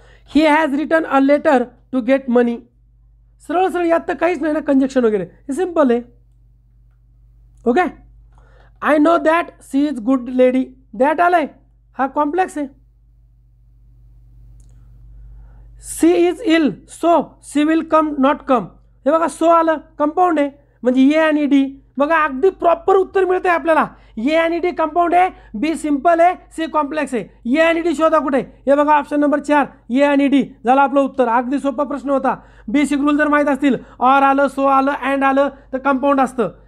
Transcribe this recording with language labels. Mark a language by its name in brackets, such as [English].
[English] He has written a letter to get money. [Marathi] सरळ सरळ, यात तर काहीच नाही ना कंजक्शन वगैरे, हे सिम्पल आहे. Okay. [English] I know that she is good lady. That [Marathi] आलंय, हा कॉम्प्लेक्स आहे. [English] She is ill so she will come not come. [Marathi] हे बघा, सो आलं, कंपाऊंड आहे, म्हणजे ए आणि डी. बघा अगदी प्रॉपर उत्तर मिळतंय आपल्याला. ए आणि डी कंपाऊंड आहे, बी सिंपल आहे, सी कॉम्प्लेक्स आहे. ए आणि डी शोधा कुठे. हे बघा ऑप्शन नंबर 4 ए आणि डी झालं आपलं उत्तर. अगदी सोपा प्रश्न होता. बेसिक रूल जर माहीत असतील, ऑर आलं, सो आलं, अँड आलं तर कंपाऊंड असतं.